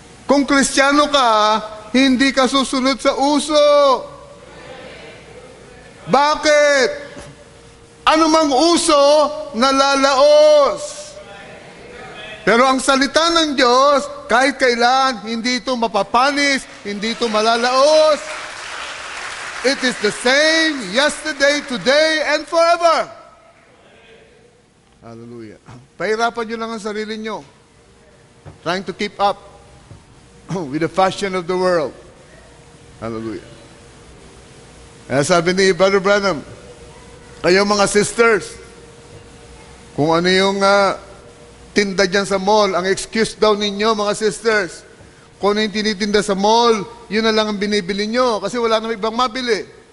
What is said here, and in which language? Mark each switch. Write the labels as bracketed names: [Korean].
[Filipino] Kung Kristiyano ka, hindi ka susunod sa uso. Bakit? Anumang uso, nalalaos. Pero ang salita ng Diyos, kahit kailan, hindi ito mapapanis, hindi ito malalaos. [English] It is the same yesterday, today, and forever. Hallelujah. [Filipino] Pahirapan nyo lang ang sarili nyo. [English] Trying to keep up with the fashion of the world. Hallelujah. [Filipino] Kaya sabi ni Brother Branham, kayo mga sisters, kung ano yung tinda dyan sa mall, ang excuse daw ninyo mga sisters, kung ano yung tinitinda sa mall, yun na lang ang binibili nyo kasi wala namang ibang mabili.